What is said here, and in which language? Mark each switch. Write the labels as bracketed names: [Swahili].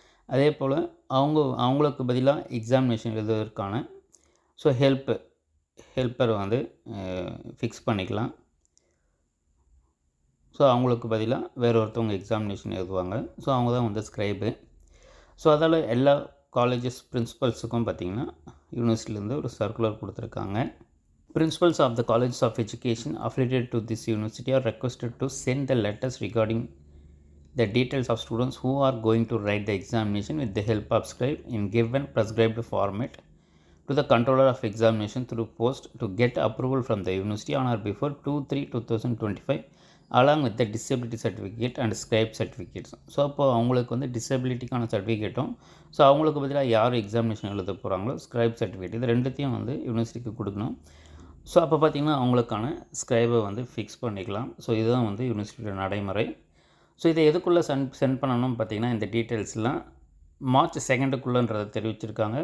[Tamil] அதே போல் அவங்களுக்கு பதிலாக எக்ஸாமினேஷன் எழுதுவதற்கான ஸோ ஹெல்ப்பர் வந்து ஃபிக்ஸ் பண்ணிக்கலாம். ஸோ அவங்களுக்கு பதிலாக வேறு ஒருத்தவங்க எக்ஸாமினேஷன் எழுதுவாங்க. ஸோ அவங்க தான் வந்து ஸ்கிரைபு. ஸோ அதால் எல்லா காலேஜஸ் பிரின்சிபல்ஸுக்கும் பார்த்திங்கன்னா யூனிவர்சிட்டிலேருந்து ஒரு சர்க்குலர் கொடுத்துருக்காங்க. [English] Principals of the colleges of education affiliated to this university are requested to send the letters regarding the details of students who are going to write the examination with the help of scribe in given prescribed format to the controller of examination through post to get approval from the university on or before 2/3/2025 along with the disability certificate and scribe certificates. [Tamil] So அப்போ அவங்களுக்கு வந்து டிசபிலிட்டிக்கான சர்டிஃபிகேட்டும் so அவங்களுக்கு பதிலாக யார் examination எழுத போகிறாங்களோ scribe certificate, இது ரெண்டுத்தையும் வந்து யூனிவர்சிட்டிக்கு கொடுக்கணும். ஸோ அப்போ பார்த்திங்கன்னா அவங்களுக்கான ஸ்கிரைபை வந்து ஃபிக்ஸ் பண்ணிக்கலாம். ஸோ இதுதான் வந்து யூனிவர்சிட்டியோட நடைமுறை. ஸோ இதை எதுக்குள்ளே சென்ட் பண்ணணும்னு பார்த்திங்கன்னா இந்த டீட்டெயில்ஸ்லாம் March 2க்குள்ளன்றதை தெரிவிச்சிருக்காங்க.